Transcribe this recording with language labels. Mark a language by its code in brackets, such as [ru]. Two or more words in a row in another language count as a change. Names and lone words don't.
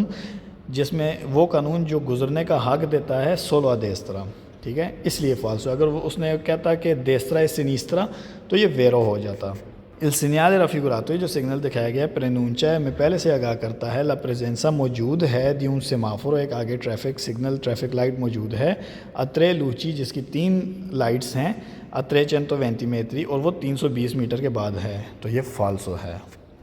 [ur] جس میں وہ قانون جو گزرنے کا حق دیتا ہے [it] solo destra, [ur] ٹھیک ہے، اس لیے فالسو۔ اگر وہ اس نے کہتا کہ [it] destra sinistra [ur] تو یہ ویرو ہو جاتا۔ [it] Il segnale raffigurato [ur] جو سگنل دکھایا گیا ہے پرینونچا میں پہلے سے آگاہ کرتا ہے [it] la presenza [ur] موجود ہے [it] di un semaforo [ur] ایک آگے [en] traffic signal traffic light [ur] موجود ہے [it] a tre luci [ur] جس کی 3 لائٹس ہیں [it] a tre 120 metri [ur] اور وہ 320 میٹر کے بعد ہے، تو یہ فالسو ہے۔